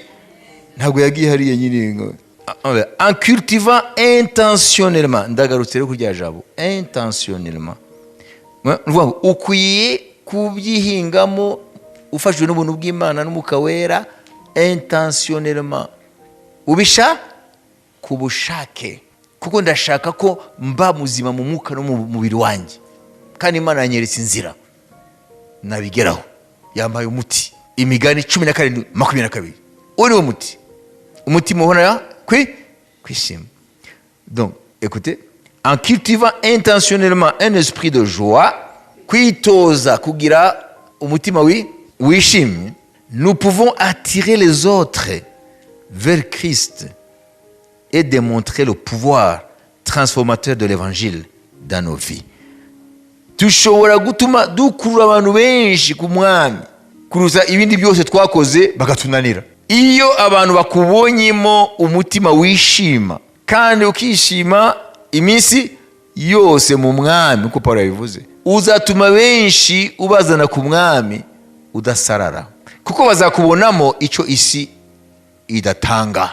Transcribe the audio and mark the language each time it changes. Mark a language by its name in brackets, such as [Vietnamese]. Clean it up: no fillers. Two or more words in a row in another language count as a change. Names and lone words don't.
[Kinyarwanda] Ntabwo yagiye hariya nyine. [French] En cultivant intentionnellement, [Kinyarwanda] ndagarutse rero kurya jabo, intentionnellement, ukwiye kubyihingamo ufashwe n'ubuntu bw'Imana n'Umwuka Wera, intentionnellement, ubisha kubushake, kuko ndashaka ko mba muzima mu mwuka no mu mubiri wanjye, kandi Imana yanyeretse inzira nabigeraho. Yambaye umuti, Imigani 17:22. Uri umuti, umutima ubona kwishima. [French] Donc écoutez, en cultivant intentionnellement un esprit de joie, [Kinyarwanda] kwitoza kugira umutima wishimye, [French] nous pouvons attirer les autres vers Christ et démontrer le pouvoir transformateur de l'évangile dans nos vies. [Kinyarwanda] Tushobora gutuma dukurura abantu benshi ku mwami kuruza ibindi byose twakoze bagatunanira. Iyo abantu bakubonyemo umutima wishima kandi ukishima iminsi yose mu mwami, uko Paulo yabivuze, uzatuma benshi ubazana ku mwami udasarara, kuko bazakubonamo icyo isi idatanga.